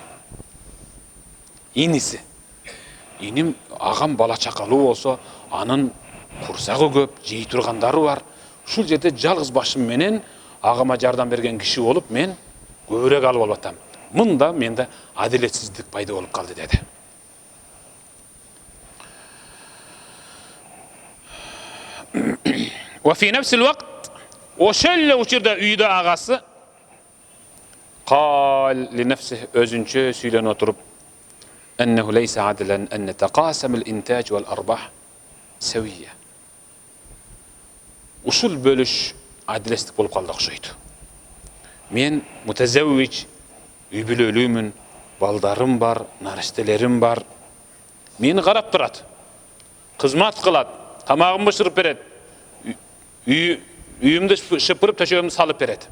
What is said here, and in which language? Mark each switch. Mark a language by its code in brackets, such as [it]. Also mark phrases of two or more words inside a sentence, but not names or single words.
[ky] Иниси. Иним агам бала чакалуу болсо, анын курсагы көп, жей тургандары бар. Ушул жерде жалгыз башым менен агама жардам берген киши болуп, мен көбүрөөк алып алатам. Мында менде адилетсиздик пайда болуп калды деди. [ar] وفي نفس الوقت [ky] ошол учурда үйдө агасы [ar] قال لنفسه [ky] өзүнчө сүйлөнүп отуруп [ar] أنه ليس عدلا أن نتقاسم الإنتاج والأرباح سوية. [ky] Ушул бөлүш адилеттик болуп калды окшойт. Мен мутазаввиж, үй бүлөлүүмүн, балдарым бар, нариштелерим бар. Мени карап турат, кызмат кылат, тамагымды бышырып берет, үйүмдү шыпырып, төшөгүмдү салып берет.